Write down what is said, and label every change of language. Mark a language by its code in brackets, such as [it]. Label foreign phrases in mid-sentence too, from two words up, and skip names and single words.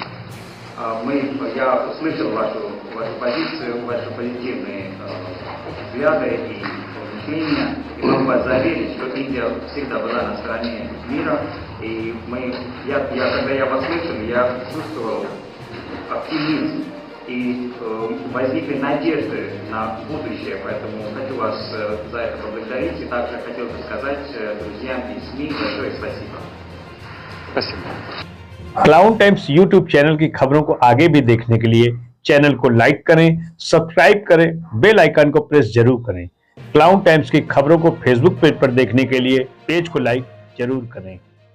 [ru] Я услышал вашу позицию, ваши позитивные взгляды и мышления, и могу вас заверить, что Индия всегда была на стороне мира, и когда я вас слышал, я чувствовал оптимизм и возникли надежды на будущее, поэтому хочу вас за это поблагодарить и также хотел бы сказать друзьям и СМИ большое спасибо. Спасибо. [hi] क्लाउन टाइम्स [en] YouTube channel [hi] की खबरों को आगे भी देखने के लिए चैनल को लाइक करें, सब्सक्राइब करें, [en] bell icon [hi] को प्रेस जरूर करें। क्लाउन टाइम्स की खबरों को [en] Facebook page [hi] पर देखने के लिए पेज को लाइक जरूर करें।